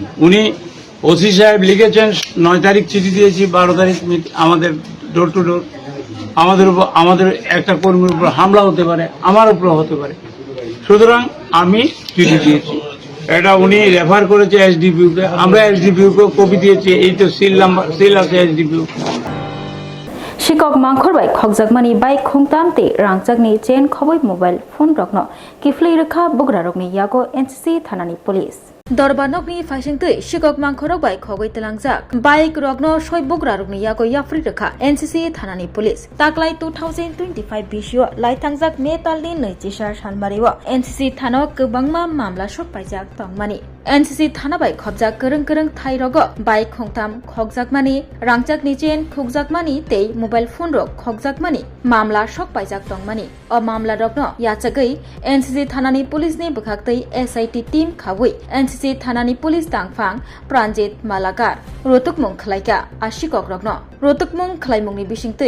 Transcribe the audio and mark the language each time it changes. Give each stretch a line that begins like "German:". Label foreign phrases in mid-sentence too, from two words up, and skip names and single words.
Bangla: উনি ওসি সাহেব লিখেছেন 9 তারিখ চিঠি দিয়েছি, 12 তারিখ আমাদের
English: door to door
Bangla: আমাদের একটা কর্মীর উপর হামলা হতে পারে, আমার উপর হতে পারে, সুতরাং আমি চিঠি দিয়েছি। এটা উনি রেফার করেছে এসডিপিউকে, আমরা এসডিপিউকে কপি দিয়েছি, এই তো সিল আছে এসডিপিউ।
Bodo: शिकक मांखर बाय खगजाकमानि बाइक खुंगतामते रांगजाकनि चेन खबै
English: mobile phone
Bodo: रखनो किफ्लै रखा बुग्रा रकनि यागो एनसीसी थानानि पुलिस दरबानकनि फाइसिंतै शिकक मांखरक बाय खगै तलांगजाक बाइक रकनो सय बुग्रा रकनि यागो याफ्रि रखा एनसीसी थानानि पुलिस ताकलाय 2025 बिसियो लाइथांजाक मे तालनि 24 सानमारिव एनसीसी थानो गोबांमा मामला सपाइजाक तंगमानि NCC थाना bai khobjak kereng thai rogo bai khongtam khokjakmani rangjakni chain khokjakmani tei
English: mobile phone
Bodo: rok khokjakmani mamla sok paijak tongmani o mamla rokno yachagai NCC thanani police ni bukhaktei SIT team khawui NCC thanani police tangphang Pranjit Malakar rotukmung khlaika ashikok rokno rotukmung khlaimungni bisingtei